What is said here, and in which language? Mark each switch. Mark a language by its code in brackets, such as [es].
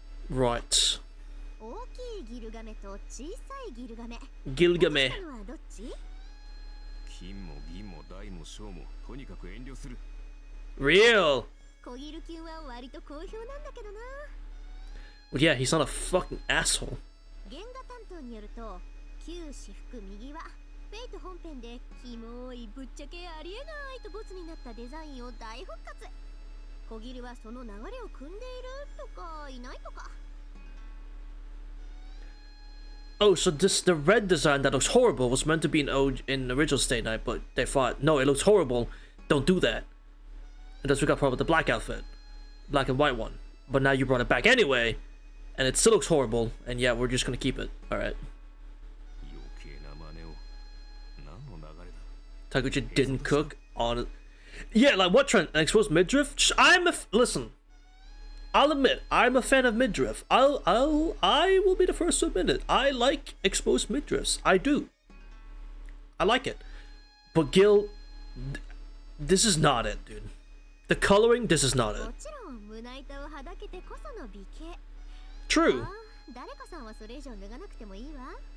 [en] Right. [ja] 大きいギルガメと小さいギルガメ。 [en] Gilgame. [ja] 落ちたのはどっち？金も銀も大も小もとにかく遠慮する。 [en] Real. [ja] 小ギルキュンは割と好評なんだけどな。 [en] Well, yeah, he's not a fucking asshole. [ja] 原画担当によると旧私服右はフェイト本編でキモいぶっちゃけありえないとボツになったデザインを大復活。小ギルはその流れを組んでいるとかいないとか。 [en] Oh, so the red design that looks horrible was meant to be in original State Night, but they thought, no, it looks horrible, don't do that. And that's we got problem with the black outfit. Black and white one. But now you brought it back anyway, and it still looks horrible, and yeah, we're just gonna keep it. Alright. [ja] 余計な真似を。何の流れだ。 [en] Taguchi didn't cook on it. Yeah, like what trend? An exposed midriff? Listen. I'll admit, I'm a fan of midriff. I will be the first to admit it. I like exposed midriffs. I do. I like it. But Gil, this is not it, dude. The coloring, this is not [ja] も [en] it. [ja] ちろん胸板をはだけてこその美形。 [en] True. [ja] ああ、誰かさんはそれ以上脱がなくてもいいわ。